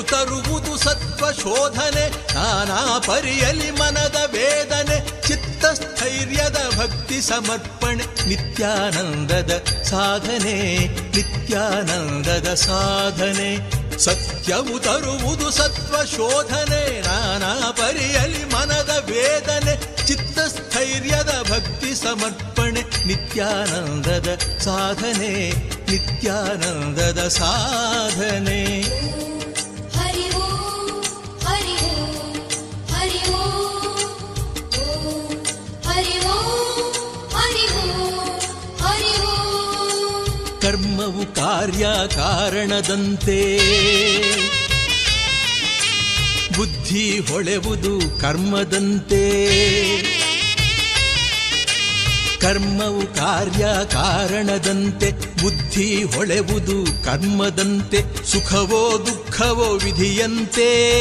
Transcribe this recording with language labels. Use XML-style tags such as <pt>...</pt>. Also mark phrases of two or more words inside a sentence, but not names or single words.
<kn>ತರುವುದು ಸತ್ವಶೋಧನೆ ನಾನಾ ಪರಿಯಲಿ ಮನದ ವೇದನೆ ಚಿತ್ತಸ್ಥೈರ್ಯದ ಭಕ್ತಿ ಸಮರ್ಪಣೆ ನಿತ್ಯಾನಂದದ ಸಾಧನೆ ನಿತ್ಯಾನಂದದ ಸಾಧನೆ ಸತ್ಯವು ತರುವುದು ಸತ್ವಶೋಧನೆ ನಾನಾ ಪರಿಯಲಿ ಮನದ ವೇದನೆ ಚಿತ್ತಸ್ಥೈರ್ಯದ ಭಕ್ತಿ ಸಮರ್ಪಣೆ ನಿತ್ಯಾನಂದದ ಸಾಧನೆ ನಿತ್ಯಾನಂದದ ಸಾಧನೆ</kn> <sa>ಹರಿ ಓಂ ಹರಿ ಓಂ ಹರಿ ಓಂ ಹರಿ ಓಂ ಹರಿ ಓಂ ಹರಿ ಓಂ</sa> <kn>ಕರ್ಮವು ಕಾರ್ಯ ಕಾರಣದಂತೆ ಬುದ್ಧಿ ಹೊಳೆವುದು ಕರ್ಮದಂತೆ ಕರ್ಮವು ಕಾರ್ಯ ಕಾರಣದಂತೆ ಬುದ್ಧಿ ಹೊಳೆವುದು ಕರ್ಮದಂತೆ ಸುಖವೋ ದುಃಖವೋ ವಿಧಿಯಂತೆ</kn>